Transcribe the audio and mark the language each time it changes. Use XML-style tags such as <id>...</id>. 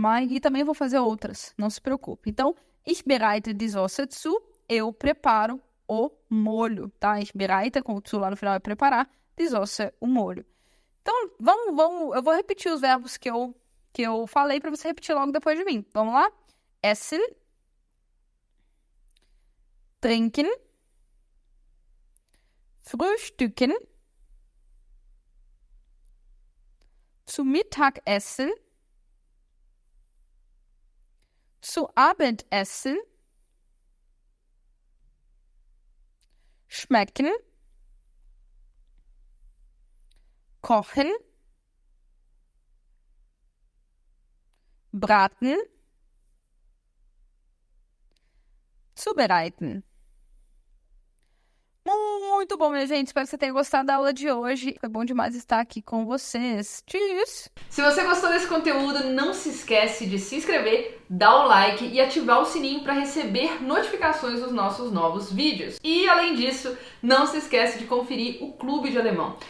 <pt>E também vou fazer outras, não se preocupe. Então,</pt> <de>ich bereite die Soße zu,</de> <pt>eu preparo o molho, tá?</pt> <de>Ich bereite,</de> <pt>com o zu lá no final é preparar,</pt> <de>die Soße,</de> <pt>o molho. Então, eu vou repetir os verbos que eu falei para você repetir logo depois de mim. Vamos lá?</pt> <de>Essen, trinken, frühstücken, zu Mittag essen, zu Abendessen, schmecken, kochen, braten, zubereiten.</de> <pt>Muito bom, minha gente. Espero que você tenha gostado da aula de hoje. Foi bom demais estar aqui com vocês. Tchau! Se você gostou desse conteúdo, não se esquece de se inscrever, dar o like e ativar o sininho para receber notificações dos nossos novos vídeos. E, além disso, não se esquece de conferir o Clube de Alemão.</pt>